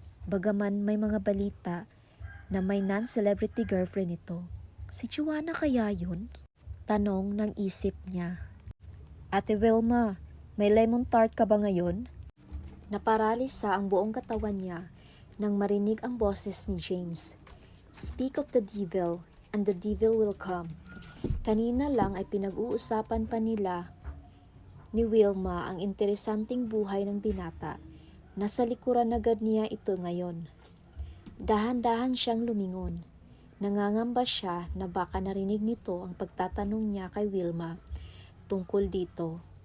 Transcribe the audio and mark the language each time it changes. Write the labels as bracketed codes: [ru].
[tl] Bagaman may mga balita na may non-celebrity girlfriend ito. Si Joanna kaya yun? Tanong ng isip niya. Ate Wilma, may lemon tart ka ba ngayon? Naparalisa ang buong katawan niya nang marinig ang boses ni James. [en] Speak of the devil and the devil will come. [tl] Kanina lang ay pinag-uusapan pa nila ni Wilma ang interesanting buhay ng binata. Nasa likuran agad niya ito ngayon. Dahan-dahan siyang lumingon. Nangangamba siya na baka narinig nito ang pagtatanong niya kay Wilma tungkol dito.